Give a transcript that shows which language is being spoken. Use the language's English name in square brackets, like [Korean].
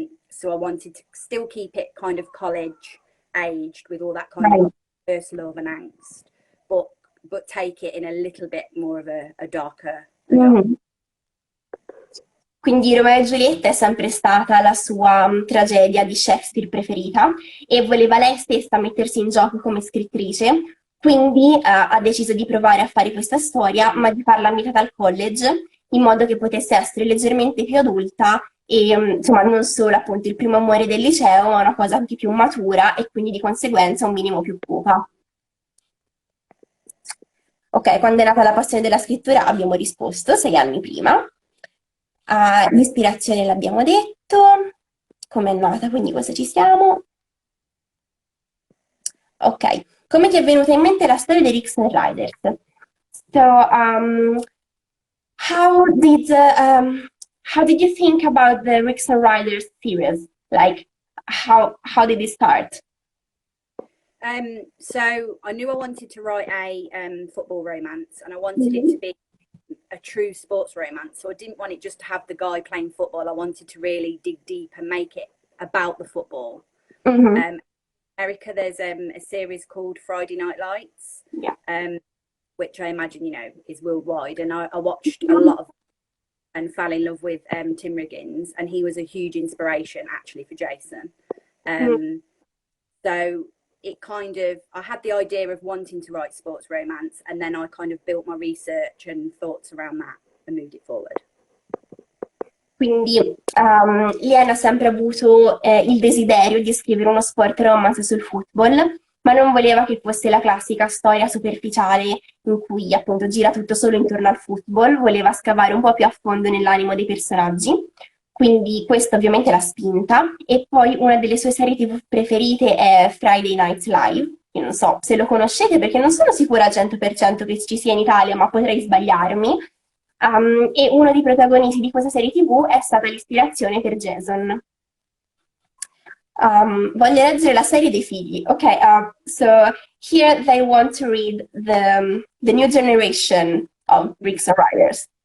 [English] so I wanted to still keep it kind of college aged with all that kind of first love and angst, but take it in a little bit more of a darker. [Italian] Quindi Romeo e Giulietta è sempre stata la sua tragedia di Shakespeare preferita e voleva lei stessa mettersi in gioco come scrittrice, quindi ha deciso di provare a fare questa storia, ma di farla ambientata al college, in modo che potesse essere leggermente più adulta e insomma non solo appunto il primo amore del liceo, ma una cosa anche più matura e quindi di conseguenza un minimo più cupa. Ok, quando è nata la passione della scrittura abbiamo risposto 6 anni prima. L'ispirazione l'abbiamo detto, come è nata, quindi cosa ci siamo. Ok, come ti è venuta in mente la storia dei Rickshaw Riders? [English] So, how did you think about the Rickshaw Riders series? Like, how did it start? So I knew I wanted to write a football romance, and I wanted it to be a true sports romance. So I didn't want it just to have the guy playing football. I wanted to really dig deep and make it about the football. America, there's a series called Friday Night Lights, which I imagine is worldwide, and I watched a lot of and fell in love with Tim Riggins, and he was a huge inspiration actually for Jason. So it kind of, I had the idea of wanting to write sports romance, and then I kind of built my research and thoughts around that and moved it forward. [Italian] Quindi Liana ha sempre avuto il desiderio di scrivere uno sport romance sul football, ma non voleva che fosse la classica storia superficiale in cui appunto gira tutto solo intorno al football, voleva scavare un po' più a fondo nell'animo dei personaggi. Quindi questo ovviamente l'ha spinta. E poi una delle sue serie TV preferite è Friday Night Live. Io non so se lo conoscete perché non sono sicura al 100% che ci sia in Italia, ma potrei sbagliarmi. E uno dei protagonisti di questa serie TV è stata l'ispirazione per Jason. Voglio leggere la serie dei figli. [English] Ok, so here they want to read the new generation of Rickshaw Riders.